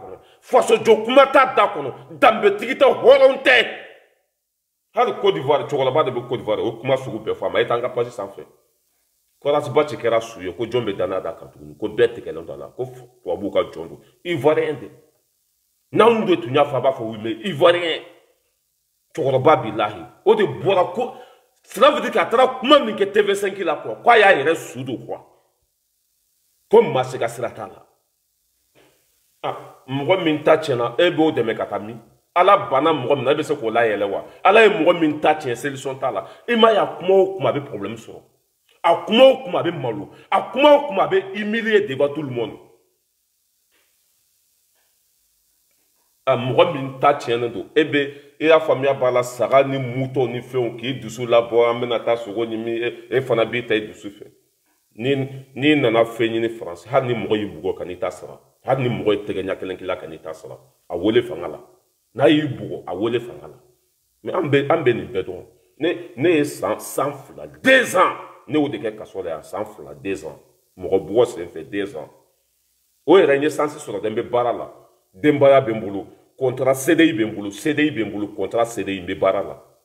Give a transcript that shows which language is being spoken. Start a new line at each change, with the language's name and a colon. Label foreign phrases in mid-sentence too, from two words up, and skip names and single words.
Bambara: kɔnɔ fasojɔ kuma t'a da kɔnɔ danbetigi tɛ hɔrɔn tɛ hali Côte d'Ivoire cɛkɔrɔba de bɛ Côte d'Ivoire o kuma sugu bɛɛ fɔ a ma e t'an ka page sanfɛ Korasiba ci kɛra su ye ko jɔn bɛ danaya da kan tuguni ko bɛɛ tigɛlen don a la ko tubabuw ka jɔn don Ivoirien de n'anw de tun y'a fɔ a b'a fɔ
French: oui mais
Bambara: Ivoirien cɛkɔrɔba bilahi o de bɔra ko
French: cela veut dire
Bambara: k'a taara kuma min kɛ TV5 la quoi k'a y'a yɛrɛ su don quoi ko maa se ka sira t'a la mɔgɔ min ta tiɲɛna e b'o dɛmɛ ka taa min ala banna mɔgɔ min na e bɛ se k'o layɛlɛ wa ala ye mɔgɔ min ta tiɲɛ solution t'a la i m'a ye a kuma o kuma a bɛ problème sɔrɔ a kuma o kuma a bɛ malo a kuma o kuma a bɛ
French: humilier devant tout le monde
Bambara: mɔgɔ min ta tiɲɛnen don e bɛ i y'a faamuya b'a la saga ni moto ni fɛnw k'i dusu labɔ an bɛna taa sogo ɲimi e fana b'i ta i dusu fɛ n'i nana fɛn ɲini faransi hali ni mɔgɔ y'i bugɔ ka n'i ta sara hali ni mɔgɔ ye tɛgɛ ɲɛ kelen k'i la ka n'i ta sara a wele fanga la n'a y'i bugɔ a wele fanga la mais an bɛ nin bɛɛ dɔn ne ye san 2 2 ans ne y'o de kɛ kaso la yan san 2 2 ans mɔgɔ bugɔ sen fɛ 2 ans o yɛrɛ n ye sansi sɔrɔ dɛ n bɛ baara la denbaya bɛ n bolo
French: contrat CDI
Bambara: bɛ n bolo CDI bɛ n bolo
French: contrat CDI
Bambara: n bɛ baara la